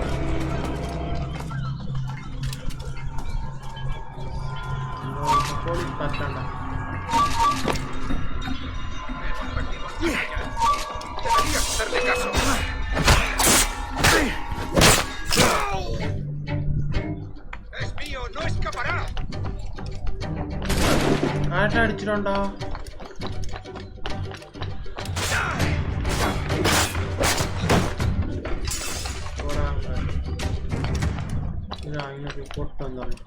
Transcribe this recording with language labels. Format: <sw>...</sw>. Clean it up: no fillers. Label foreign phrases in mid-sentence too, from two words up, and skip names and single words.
<ta>போலீஸ் கஷ்டம்டா.</ta> <es>Deberías hacerle caso. Es mío, no escapará.</es> <ta>கரெக்டாக அடிச்சிடும்டா. இங்கே போட்டு வந்தோம்.</ta>